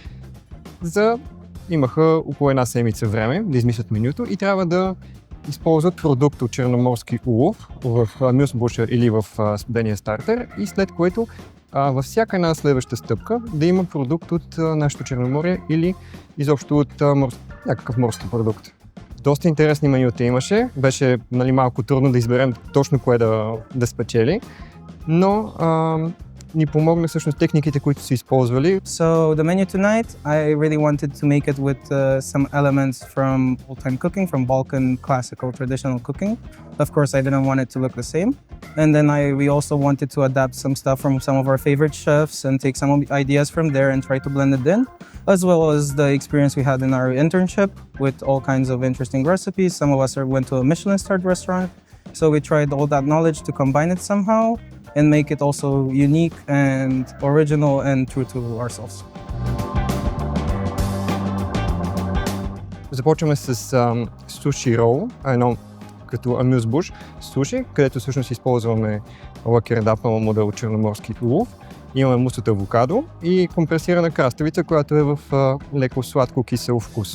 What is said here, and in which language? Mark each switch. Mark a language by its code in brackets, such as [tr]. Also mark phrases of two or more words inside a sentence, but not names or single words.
[bg] Имаха около една седмица време да измислят менюто и трябва да използват продукт от черноморски улов в amuse-bouche или в студения стартер и след което във всяка една следваща стъпка да има продукт от нашето Черноморие или изобщо от някакъв морски продукт. Доста интересни менюта имаше, беше малко трудно да изберем точно кое да спечели, но ни помогна всъщност техниките, които са използвали. [en] So the menu tonight, I really wanted to make it with some elements from old-time cooking, from Balkan classical traditional cooking. Of course, I didn't want it to look the same. And then we also wanted to adapt some stuff from some of our favorite chefs and take some ideas from there and try to blend it in, as well as the experience we had in our internship with all kinds of interesting recipes. Some of us went to a Michelin-starred restaurant, so we tried all that knowledge to combine it somehow and make it also unique and original and true to ourselves. [bg] Започваме с суши рол, едно като amuse-bouche суши, където всъщност използваме лакердапнал модел черноморски улов. Имаме мус от авокадо и компресирана краставица, която е в леко сладко-кисел вкус.